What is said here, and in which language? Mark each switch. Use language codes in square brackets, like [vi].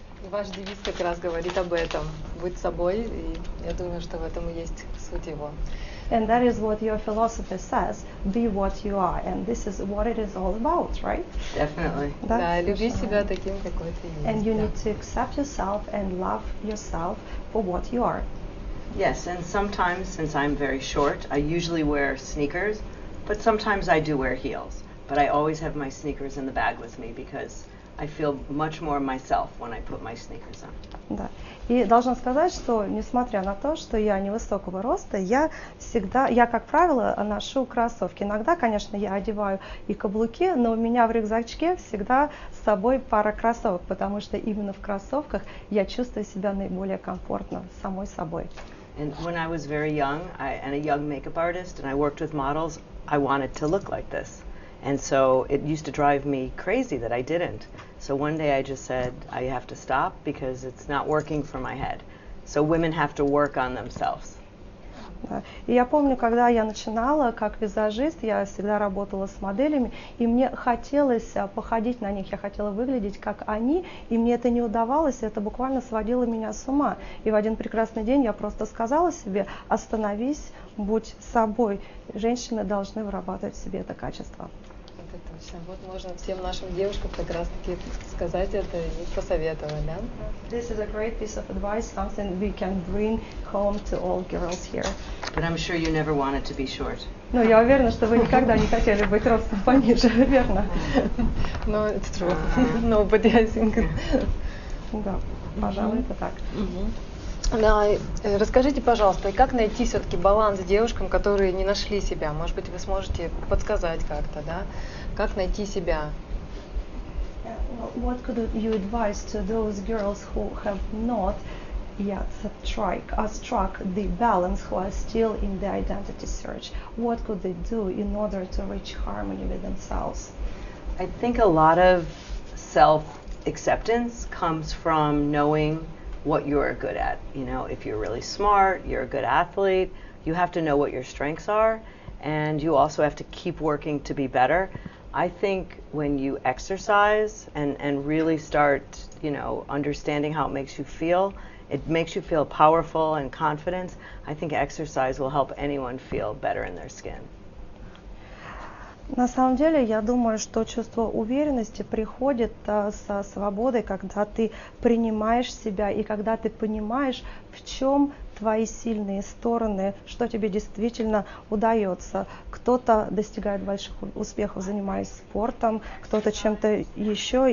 [ru] Ваш девиз как раз говорит об этом. Быть собой, и я думаю, что в этом и есть суть его. [en] And that is what your philosophy says, be what you are, and this is what it is all about, right? Definitely. [ru] Да, люби себя таким, какой ты есть. [en] And you need to accept yourself and love yourself for what you are. Yes, and sometimes, since I'm very short, I usually wear sneakers, but sometimes I do wear heels. But I always have my sneakers in the bag with me because I feel much more myself when I put my sneakers on. [ru] Да. И должна сказать, что несмотря на то, что я невысокого роста, я, как правило, ношу кроссовки. Иногда, конечно, я одеваю и каблуки, но у меня в рюкзачке всегда с собой пара кроссовок, потому что именно в кроссовках я чувствую себя наиболее комфортно самой собой. [en] And when I was very young, and a young makeup artist, and I worked with models, I wanted to look like this. And so it used to drive me crazy that I didn't. So one day I just said, I have to stop because it's not working for my head. So women have to work on themselves. [ru] Да. И я помню, когда я начинала как визажист, я всегда работала с моделями, и мне хотелось походить на них, я хотела выглядеть как они, и мне это не удавалось, и это буквально сводило меня с ума. И в один прекрасный день я просто сказала себе: остановись, будь собой. Женщины должны вырабатывать в себе это качество. Это точно. Вот можно всем нашим девушкам как раз таки сказать это и посоветовать, да? [en] This is a great piece of advice, something we can bring home to all girls here. But I'm sure you never wanted to be short. [ru] Ну, я уверена, что вы никогда не хотели быть ростом пониже, верно? [en] No, it's true. Nobody, I think. [ru] Да, пожалуй, это так. Да, расскажите, пожалуйста, как найти все-таки баланс девушкам, которые не нашли себя? Может быть, вы сможете подсказать как-то, да? Как найти себя? [en] What could you advise to those girls who have not yet struck the balance, who are still in the identity search? What could they do in order to reach harmony with themselves? I think a lot of self-acceptance comes from knowing what you're good at. You know, if you're really smart, you're a good athlete, you have to know what your strengths are, and you also have to keep working to be better. I think when you exercise and really start, you know, understanding how it makes you feel powerful and confident. I think exercise will help anyone feel better in their skin. [ru] На самом деле, я думаю, что чувство уверенности приходит со свободой, когда ты принимаешь себя и когда ты понимаешь, в чем твои сильные стороны, что тебе действительно удается. Кто-то достигает больших успехов, занимаясь спортом, кто-то чем-то еще.